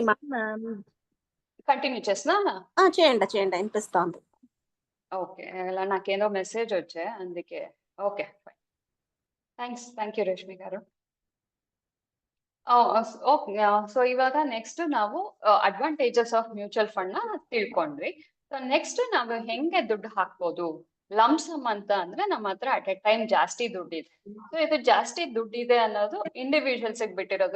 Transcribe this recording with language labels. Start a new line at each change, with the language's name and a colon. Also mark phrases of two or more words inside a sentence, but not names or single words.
Telugu: కంటిన్యూ చేసినా? చేయండి వినిపిస్తోంది. ఓకే, ఇలా నాకేదో మెసేజ్ వచ్చే అందుకే.
English: Okay fine, thank you ರೇಷ್ಮಿ గారు.
Kannada: ಓಕೆ, ಸೊ ಇವಾಗ ನೆಕ್ಸ್ಟ್ ನಾವು
English: advantages of mutual fund
Kannada: ನ ತಿಳ್ಕೊಂಡ್ವಿ. ಸೊ ನೆಕ್ಸ್ಟ್ ನಾವು ಹೆಂಗೆ ದುಡ್ಡು ಹಾಕ್ಬೋದು. ಲಂಸಮ್ ಅಂತ ಅಂದ್ರೆ ನಮ್ಮ ಹತ್ರ
English: at a time
Kannada: ಜಾಸ್ತಿ ದುಡ್ಡಿದೆ. ಸೊ ಇದು ಜಾಸ್ತಿ ದುಡ್ಡಿದೆ ಅನ್ನೋದು ಇಂಡಿವಿಜುವಲ್ಸ್ ಬಿಟ್ಟಿರೋದು.